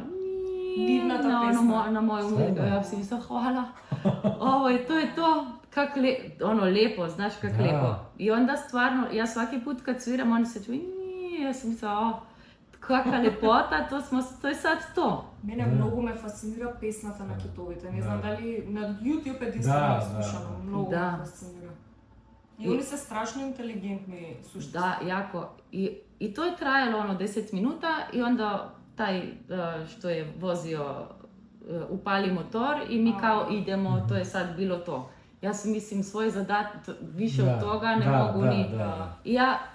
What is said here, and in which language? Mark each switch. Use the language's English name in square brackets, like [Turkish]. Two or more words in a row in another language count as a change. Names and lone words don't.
[Serbian] Divnata pesma. na moju muziku. Ja si mislila, hvala, ovo je to, kak lepo, znaš kak lepo. I onda stvarno, ja svaki put kad sviram, onda se čuje, ja sam mislila, kakva lepota, to je sad to. [Macedonian] Мене многу ме фасцинира песната на китовите. Не знам дали на YouTube единствено слушано. Многу ме фасцинира. И они се страшно интелигентни суштво. [Serbian] Da, jako. I to je trajalo 10 minuta i onda taj što je vozio upali motor i mi kao idemo, to je sad bilo to. Ja si mislim svoj zadatak, više od toga ne mogu ni...